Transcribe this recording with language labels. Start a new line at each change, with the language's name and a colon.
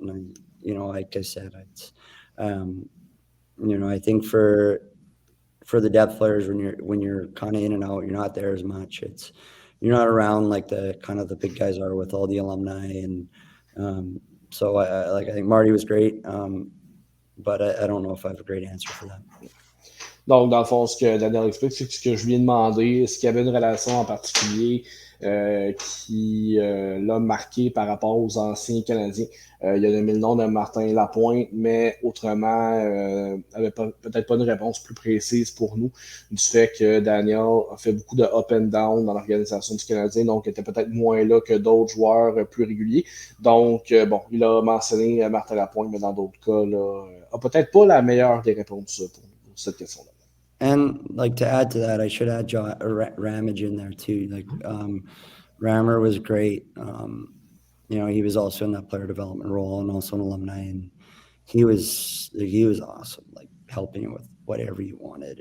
English: And like I said, I think for the depth players, when you're kind of in and out, you're not there as much. You're not around like the kind of the big guys are with all the alumni, and so I think Marty was great, but I don't know if I have a great answer for that.
French: Donc, dans le fond, ce que Daniel explique, c'est que ce que je lui ai demandé, est-ce qu'il y avait une relation en particulier qui l'a marqué par rapport aux anciens Canadiens. Il a nommé le nom de Martin Lapointe, mais autrement, avait peut-être pas une réponse plus précise pour nous du fait que Daniel a fait beaucoup de
English: up and down
French: dans l'organisation du Canadien, donc était peut-être moins là que d'autres joueurs plus réguliers. Donc, il a mentionné Martin Lapointe, mais dans d'autres cas, là, a peut-être pas la meilleure des réponses pour cette question-là.
English: And like to add to that, I should add Ramage in there too. Like Rammer was great. He was also in that player development role and also an alumni, and he was awesome, like helping with whatever you wanted.